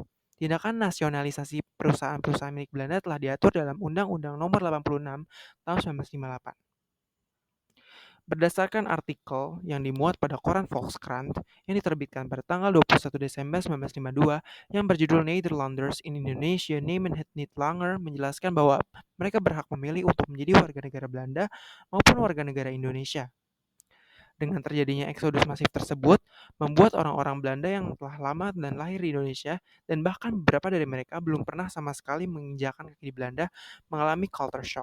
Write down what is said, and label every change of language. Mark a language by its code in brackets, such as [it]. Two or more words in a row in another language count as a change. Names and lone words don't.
[id] Tindakan nasionalisasi perusahaan-perusahaan milik Belanda telah diatur dalam Undang-Undang Nomor 86 Tahun 1958. Berdasarkan artikel yang dimuat pada koran Volkskrant yang diterbitkan pada tanggal 21 Desember 1952 yang berjudul Nederlanders in Indonesia nemen het niet langer menjelaskan bahwa mereka berhak memilih untuk menjadi warga negara Belanda maupun warga negara Indonesia. Dengan terjadinya eksodus masif tersebut, membuat orang-orang Belanda yang telah lama dan lahir di Indonesia, dan bahkan beberapa dari mereka belum pernah sama sekali menginjakan kaki di Belanda, mengalami [en] culture shock.